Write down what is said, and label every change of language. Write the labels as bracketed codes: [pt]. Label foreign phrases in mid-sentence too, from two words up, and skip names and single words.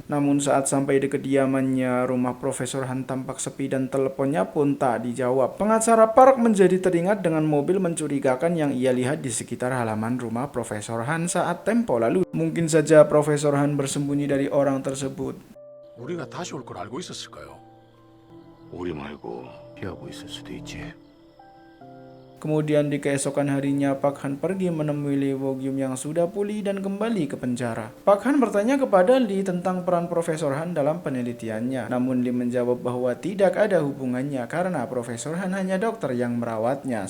[id] Namun saat sampai di kediamannya, rumah Profesor Han tampak sepi dan teleponnya pun tak dijawab. Pengacara Park menjadi teringat dengan mobil mencurigakan yang ia lihat di sekitar halaman rumah Profesor Han saat tempo lalu. Mungkin saja Profesor Han bersembunyi dari orang tersebut. [ko] 우리가 다시 올 걸 알고 있었을까요? 우리 말고 피하고 있을 수도 있지. [id] Kemudian di keesokan harinya, Park Han pergi menemui Lee Wo-gyum yang sudah pulih dan kembali ke penjara. Park Han bertanya kepada Lee tentang peran Profesor Han dalam penelitiannya. Namun Lee menjawab bahwa tidak ada hubungannya karena Profesor Han hanya dokter yang merawatnya.